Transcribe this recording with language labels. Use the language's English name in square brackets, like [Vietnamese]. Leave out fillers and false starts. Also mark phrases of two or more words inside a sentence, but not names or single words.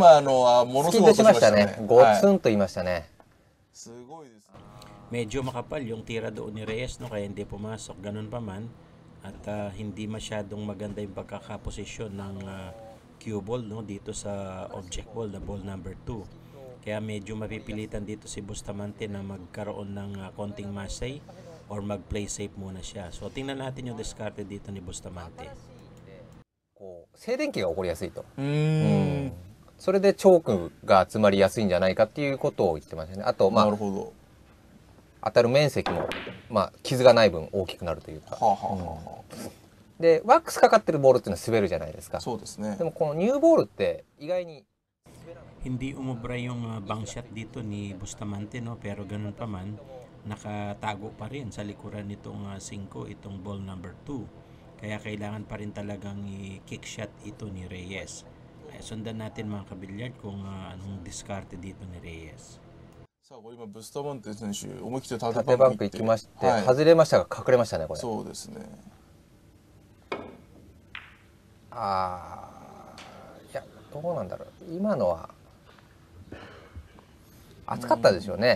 [Japanese] 今のはものすごい音しましたね。ゴツンと言いましたね。すごいですね。 [Filipino] Medyo makapal yung tira doon ni Reyes, no, kaya hindi pumasok. Ganun pa man. At hindi masyadong maganda yung pagkakaposisyon ng [English] cue ball, [Filipino] no, dito sa [English] object ball, [Filipino] na [English] ball number [Filipino] 2. Kaya medyo mapipilitan dito si Bustamante na magkaroon ng konting masay or mag- [English] play safe [Filipino] muna siya. So tingnan natin yung discarded dito ni Bustamante. [Japanese] 静電気が起こりやすいと。それでチョークが集まりやすいんじゃないかっていうことを言ってましたね。あとまあ当たる面積もまあ傷がない分大きくなるというか。でワックスかかってるボールっていうのは滑るじゃないですか。そうですね。でもこのニューボールって意外に [Filipino] Hindi umubra yung [English] bang shot [Filipino] dito ni Bustamante, no, pero ganun pa man nakatago pa rin sa likuran nitong 5 itong [English] ball number [Filipino] 2. Kaya kailangan pa rin talagang i- [English] kick shot [Filipino] ito ni Reyes. Sundan natin mga kabilyard kung anong diskarte dito ni Reyes. [Japanese] さあ、これ今ブスタマンテ選手思い切って縦バンク行きまして、はい、外れましたが隠れましたねこれ。そうですね。いやどうなんだろう、今のは熱かったでしょうね。